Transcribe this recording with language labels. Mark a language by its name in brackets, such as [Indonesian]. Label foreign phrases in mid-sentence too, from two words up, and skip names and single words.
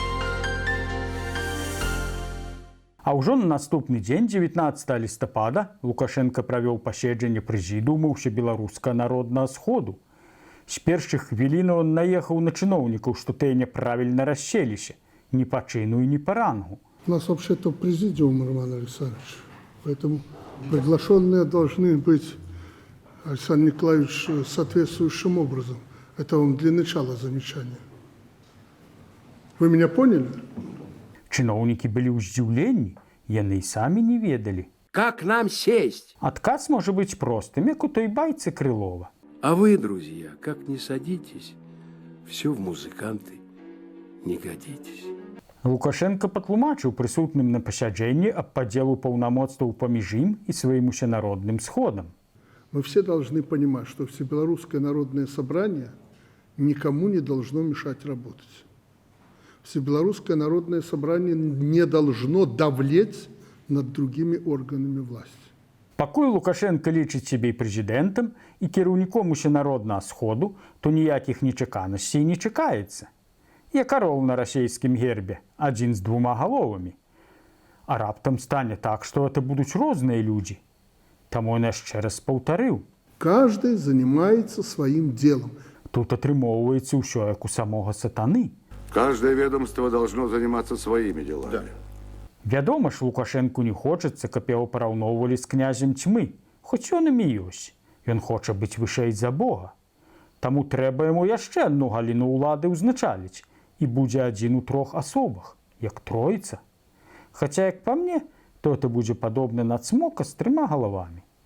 [Belarusian] А ўжо на наступны дзень, 19 лістапада, Лукашенко правёў паседжанне прэзідыума ўсебеларускага народнага сходу. З першых хвілінаў ён наехаў на чыноўнікаў, што тыя няправільна расселіся, ні па чыну і ні па рангу. [Russian] У нас вообще-то президиум, Роман Александрович. Поэтому приглашенные должны быть, Александр Николаевич, соответствующим образом. Это вам для начала замечания. Вы меня поняли? [Belarusian] Чыноўнікі былі ў здзіўленні, яны і самі не ведалі. [Russian] Как нам сесть? [Belarusian] Адказ можа быць простым, як у той байцы Крылова. [Russian] А вы, друзья, как не садитесь, все в музыканты не годитесь. [Belarusian] Лукашенко патлумачыў прысутным на пасяджэнні аб падзелу паўнамоцтваў паміж ім і сваім усенародным сходам. [Russian] Мы все должны понимать, что Всебелорусское народное собрание никому не должно мешать работать. Всебелорусское народное собрание не должно давлеть над другими органами власти. [Belarusian] Пакуль Лукашенко лічыць сябе прэзідэнтам і кіраўніком усенароднага сходу, то ніякіх нечаканасцей не чакаецца. Як арол на расейскім гербе, адзін з двума галовамі. А раптам стане так, што это будуць розныя людзі. Таму ён яшчэ раз паўтарыў. [Russian] Каждый занимается своим делом. [Belarusian] Тут атрымоўваецца ўсё, як у самога сатаны. [Russian] Каждое ведомство должно заниматься своими делами. [Belarusian] Вядома ж, Лукашэнку не хочацца, каб яго параўноўвалі з князем цьмы. Хоць ён імі ёсць. Ён хоча быць вышэй за Бога. Таму трэба яму яшчэ адну галіну ўлады ўзначаліць. І будзе адзін у трох асобах, як троіца. Хаця, як па мне, то это будзе падобна на цмока з 3 галавамі.